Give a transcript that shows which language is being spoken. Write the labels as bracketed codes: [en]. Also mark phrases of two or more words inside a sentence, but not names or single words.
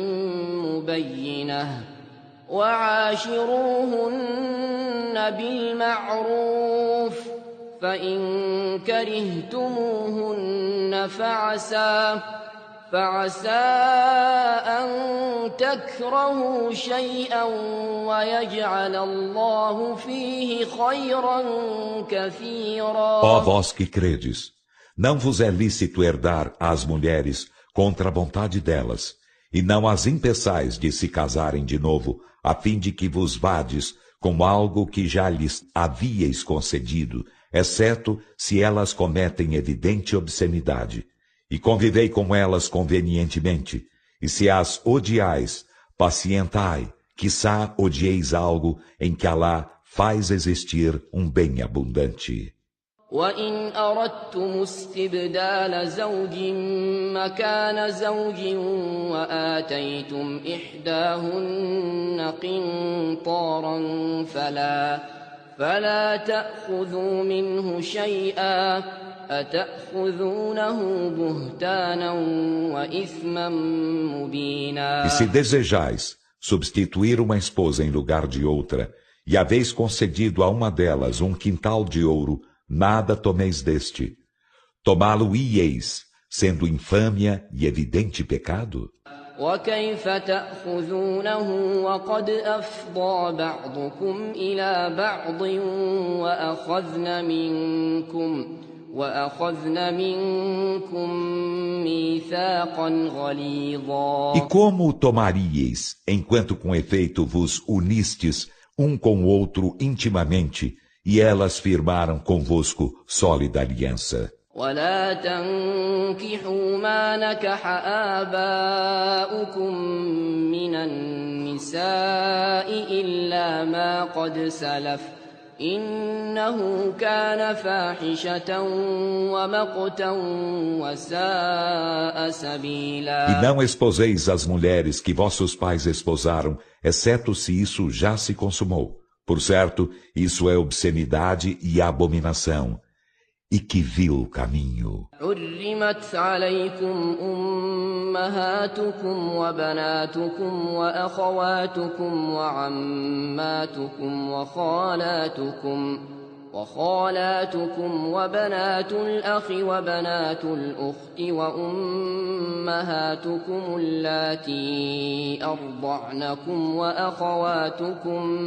[ar] مبينة وعاشروهن بالمعروف فإن كرهتموهن فعسى أن تكرهوا شيئا ويجعل الله فيه خيرا كثيرا. [pt] Ó vós que credes, não vos é lícito herdar às mulheres contra a vontade delas, e não as impeçais de se casarem de novo, a fim de que vos vades com algo que já lhes havíeis concedido, exceto se elas cometem evidente obscenidade. E convivei com elas convenientemente, e se as odiais, pacientai, quiçá odieis algo em que Alá faz existir um bem abundante. [ar] وإن أردتم استبدال زوج مكان زوج وآتيتم إحداهن قنطارا فلا تأخذوا منه شيئا أتأخذونه بهتانا وإثما مبينا. [pt] E se desejais substituir uma esposa em lugar de outra, e haveis concedido a uma delas um quintal de ouro, nada tomeis deste. Tomá-lo-íeis, sendo infâmia e evidente pecado? [ar] وكيف تأخذونه وقد أفضى بعضكم إلى بعض وأخذن منكم ميثاقا غليظا. [pt] E como o tomaríeis, enquanto com efeito vos unistes um com o outro intimamente, e elas firmaram convosco sólida aliança? [ar] ولا تنكحوا ما نكح آباؤكم من النساء إلا ما قد سلف إنه كان فاحشة ومقتا وساء سبيلا. [pt] E não esposeis as mulheres que vossos pais esposaram, exceto se isso já se consumou. Por certo, isso é obscenidade e abominação. E que vil caminho. [ar] حرمت عليكم أمهاتكم وبناتكم وأخواتكم وعماتكم وخالاتكم وبنات الأخ وبنات الأخت وأمهاتكم اللاتي أرضعنكم وأخواتكم